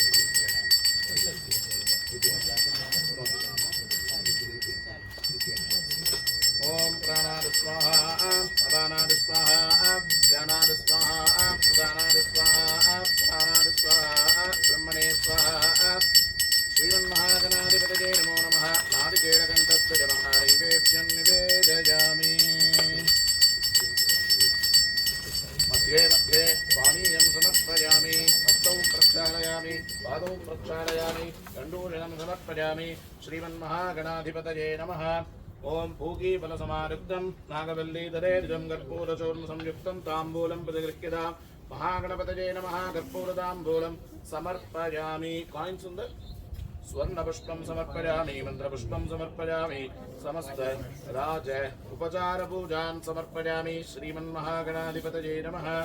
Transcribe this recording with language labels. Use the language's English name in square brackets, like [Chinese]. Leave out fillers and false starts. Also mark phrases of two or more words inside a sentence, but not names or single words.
[Sanskrit] ఓం ప్రాణాయ స్వాహా అపానాయ స్వాహా ధ్యానాయ స్వాహా ఉదానాయ స్వాహా ప్రాణాయ స్వాహా బ్రహ్మణే స్వాహా శ్రీమన్మహాగణాధిపతయే నమో నమః నారికేళకంఠస్థ జలహారైవేభ్యం నివేదయామి मध्ये मध्ये पानीयं समर्पयामि हस्तौ प्रक्षालयामि पादौ प्रक्षालयामि दण्डूषणं समर्पयामि श्रीमन्महागणाधिपतये नमः ओम पूगीफलसमायुक्तं नागवल्लीधरेर्जं कर्पूरचूर्णसंयुक्तं ताम्बूलं प्रतिगृह्यतां महागणपतये नमः कर्पूरताम्बूलं समर्पयामि काइन्स उंद स्वर्णपुष्पं समर्पयामि मन्त्रपुष्पं समर्पयामि समस्त राज उपचार पूजान् समर्पयामि श्रीमन्महागणाधिपतये नमः